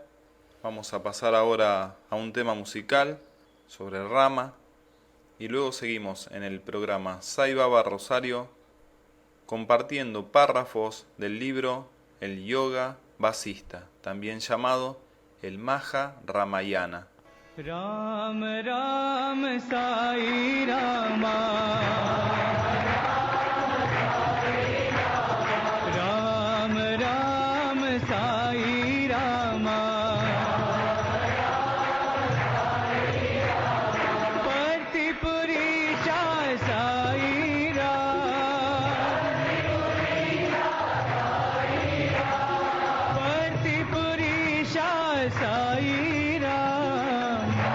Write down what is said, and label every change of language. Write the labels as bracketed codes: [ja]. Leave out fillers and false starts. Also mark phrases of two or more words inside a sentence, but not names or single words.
[es] Vamos a pasar ahora a un tema musical sobre Rama y luego seguimos en el programa Sai Baba Rosario compartiendo párrafos del libro El Yoga Vasista, también llamado el Maha Ramayana. [sa] Ram Ram Sai Rama, Ram Ram Sai Rama, Parti Purisha Sai Ram, Parti Purisha Sai Ram.